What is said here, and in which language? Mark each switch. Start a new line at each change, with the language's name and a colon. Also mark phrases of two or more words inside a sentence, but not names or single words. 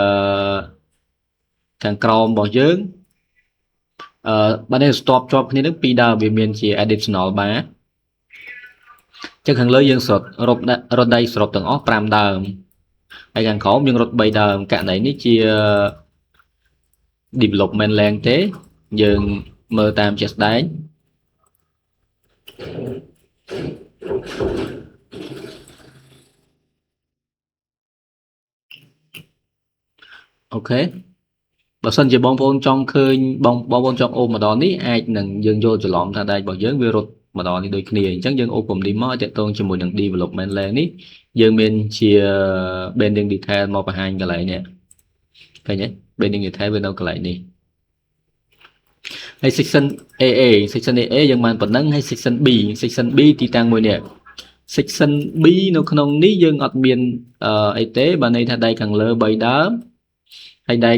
Khmer: ខាងក្រោមរបស់យើងបើនេះ stop ជាប់គ្នានឹង2ដើមវាមានជា
English: additional bar
Khmer: អញ្ចឹងខាងលើយើងរត់ដែកសរុបទាំងអស់5ដើមហើយខាងក្រោមយើងរត់3ដើមករណីនេះជា
English: development length
Khmer: ទេយើងមើលតាមជាក់ស្ដែងអូខេបើសិនជាបងប្អូនចង់ឃើញបងប្អូនចង់អូម្ដងនេះអាចនឹងយើងយល់ច្រឡំថាដែករបស់យើងវារត់ម្ដងនេះដូចគ្នាអញ្ចឹ ងយើងអូពំនេះមកទាក់ទងជាមួយនឹង
English: development length
Khmer: នេះយើងមានជា
English: bending detail
Khmer: មកបង្ហាញកន្លែងនេះឃើញទេ
English: bending detail
Khmer: វានៅកន្លែងនេះហើយ section AA យើងបានប៉ុណ្ណឹងហើយ section B ទីតាំងមួយនេះ section B នៅក្នុងនេះយើងអត់មានអីទេបើន័យថាដៃខាងលើ3ដើមហើយដៃ